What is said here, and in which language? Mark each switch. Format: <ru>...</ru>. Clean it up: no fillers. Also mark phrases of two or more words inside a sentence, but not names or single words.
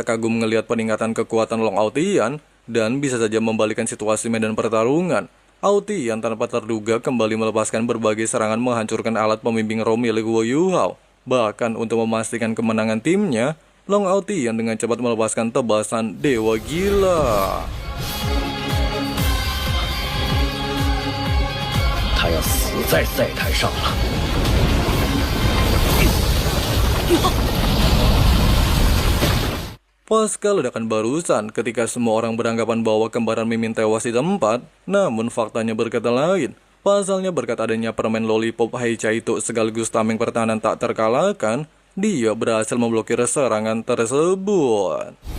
<id>kagum melihat peningkatan kekuatan Long Aotian dan bisa saja membalikkan situasi medan pertarungan, Aotian tanpa terduga kembali melepaskan berbagai serangan menghancurkan alat pembimbing roh milik Wu Yuhao. Bahkan untuk memastikan kemenangan timnya, Long Aotian dengan cepat melepaskan tebasan Dewa Gila.</id> <zh>他要死在赛台上了。</zh> <id>Pasca ledakan barusan, ketika semua orang beranggapan bahwa kembaran Mimin tewas di tempat, namun faktanya berkata lain. Pasalnya berkat adanya permen lollipop Heicha itu sekaligus tameng pertahanan tak terkalahkan, dia berhasil memblokir serangan tersebut.</id>